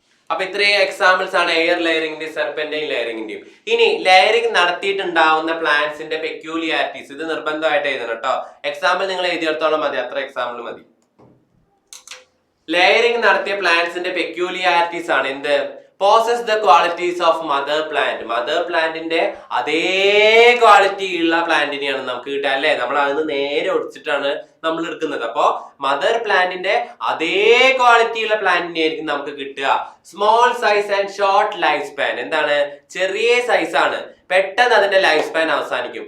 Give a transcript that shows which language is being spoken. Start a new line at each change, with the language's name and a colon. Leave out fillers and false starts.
Malayalam: അപ്പൊ ഇത്രയും എക്സാമ്പിൾസ് ആണ് എയർ ലെയറിംഗിന്റെയും സെർപെന്റൈൻ ലെയറിംഗിന്റെയും. ഇനി ലെയറിംഗ് നടത്തിയിട്ടുണ്ടാവുന്ന പ്ലാന്റ്സിന്റെ പെക്യൂലിയാരിറ്റീസ്, ഇത് നിർബന്ധമായിട്ട് എഴുതണം കേട്ടോ. എക്സാമ്പിൾ നിങ്ങൾ എഴുതിയെടുത്തോളം മതി, അത്ര എക്സാമ്പിൾ മതി. ലെയറിംഗ് നടത്തിയ പ്ലാന്റ്സിന്റെ പെക്യൂലിയാരിറ്റീസ് ആണ് എന്ത്?
English: possess the qualities of mother plant.
Malayalam: Mother പ്ലാന്റിന്റെ അതേ ക്വാളിറ്റി ഉള്ള പ്ലാന്റിനെയാണ് നമുക്ക് കിട്ടുക അല്ലെ? നമ്മൾ അതിന് നേരെ ഒടിച്ചിട്ടാണ് നമ്മൾ എടുക്കുന്നത്. അപ്പോ മദർ പ്ലാന്റിന്റെ അതേ ക്വാളിറ്റി ഉള്ള പ്ലാന്റിനെ ആയിരിക്കും നമുക്ക് കിട്ടുക.
English: Small size and short life span.
Malayalam: എന്താണ്? ചെറിയ സൈസ് ആണ്, പെട്ടെന്ന് അതിന്റെ ലൈഫ് സ്പാൻ അവസാനിക്കും.